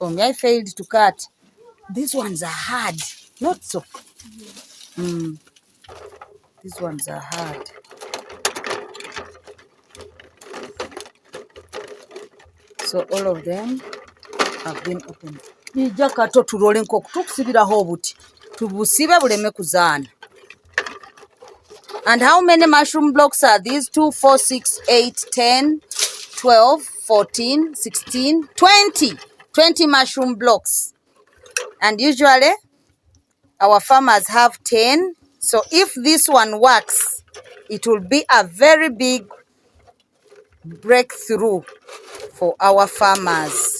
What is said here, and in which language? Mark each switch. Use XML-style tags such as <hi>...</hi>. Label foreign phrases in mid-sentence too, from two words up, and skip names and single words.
<en>For me, I failed to cut. These ones are hard. Not so. These ones are hard. So all of them have been opened.</en> <lg>Nija kato tulole nkoko tukusibiraho obuti. Tubusibe buleme kuzaana.</lg> <en>And how many mushroom blocks are these? 2, 4, 6, 8, 10, 12, 14, 16, 20. 20 mushroom blocks. And usually our farmers have 10. So if this one works, it will be a very big breakthrough for our farmers.</en>